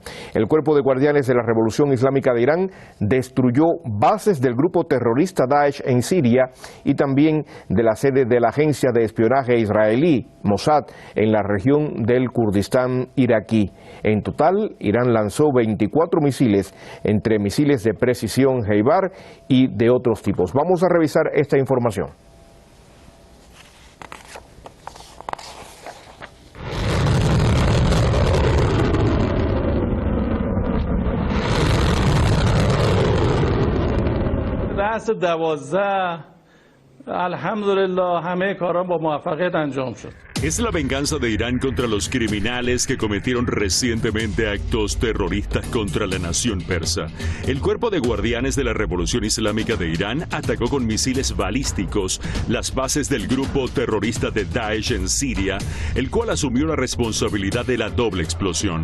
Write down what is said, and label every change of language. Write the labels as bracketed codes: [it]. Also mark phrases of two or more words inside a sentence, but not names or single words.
[es] El Cuerpo de Guardianes de la Revolución Islámica de Irán destruyó bases del grupo terrorista Daesh en Siria y también de la sede de la agencia de espionaje israelí, Mossad, en la región del Kurdistán iraquí. En total, Irán lanzó 24 misiles, entre misiles de precisión Heibar y de otros tipos. Vamos a revisar esta información. [fa] رأس 12 الحمدلله همه کارا با موفقیت انجام شد. [es] Es la venganza de Irán contra los criminales que cometieron recientemente actos terroristas contra la nación persa. El Cuerpo de Guardianes de la Revolución Islámica de Irán atacó con misiles balísticos las bases del grupo terrorista de Daesh en Siria, el cual asumió la responsabilidad de la doble explosión.